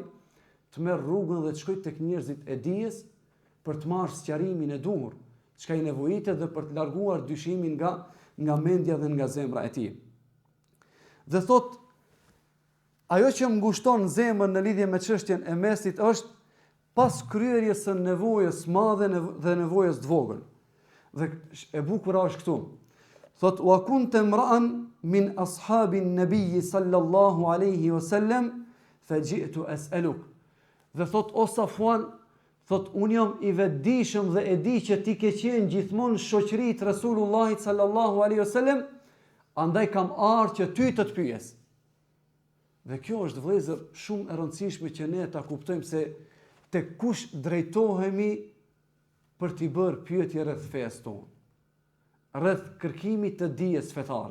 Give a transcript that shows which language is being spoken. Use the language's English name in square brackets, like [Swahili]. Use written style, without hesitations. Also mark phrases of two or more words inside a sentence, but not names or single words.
[Albanian] Të merr rrugën dhe të shkojë tek njerëzit e dijes për të marrë sqarimin e duhur, çka i nevojitet dhe për të larguar dyshimin nga mendja dhe nga zemra e tij. Dhe thot, ajo që më ngushton zemrën në lidhje me çështjen e mesit është pas kryerjes së nevojës madhe dhe nevojës të vogël. Dhe e bukura është këtu. Thot, [Arabic] وكنت امرأ من أصحاب النبي صلى الله عليه وسلم فجئت أسألك. [Albanian] Dhe thot, o Safwan, Thot, unë jam i vetëdijshëm dhe e di që ti ke qenë gjithmonë shoqërit Resulullahit [Arabic] صلى الله عليه وسلم, [Albanian] andaj kam ardhur që ty të pyes. Dhe kjo është vëllezër shumë e rëndësishme që ne ta kuptojmë se te kush drejtohemi për t'i bërë pyetje rreth fesë tonë, rreth kërkimit të dijes fetare.